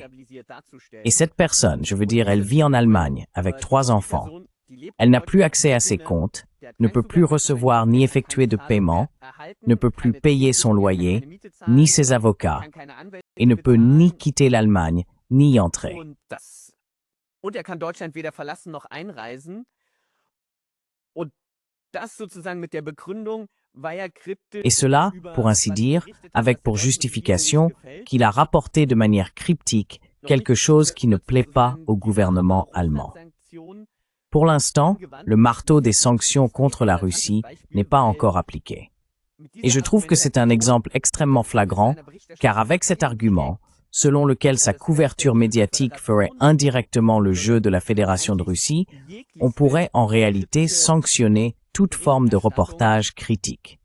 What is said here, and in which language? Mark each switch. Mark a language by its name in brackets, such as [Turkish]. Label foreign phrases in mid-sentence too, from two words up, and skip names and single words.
[French] Et cette personne, je veux dire, elle vit en Allemagne avec 3 enfants. Elle n'a plus accès à ses comptes, ne peut plus recevoir ni effectuer de paiement, ne peut plus payer son loyer, ni ses avocats, et ne peut ni quitter l'Allemagne, ni y entrer. [German] Und er kann Deutschland weder verlassen noch einreisen. Und das sozusagen mit der Begründung, weil er kryptisch [French] Et cela, pour ainsi dire, avec pour justification qu'il a rapporté de manière cryptique quelque chose qui ne plaît pas au gouvernement allemand. Pour l'instant, le marteau des sanctions contre la Russie n'est pas encore appliqué. Et je trouve que c'est un exemple extrêmement flagrant, car avec cet argument, selon lequel sa couverture médiatique ferait indirectement le jeu de la Fédération de Russie, on pourrait en réalité sanctionner toute forme de reportage critique.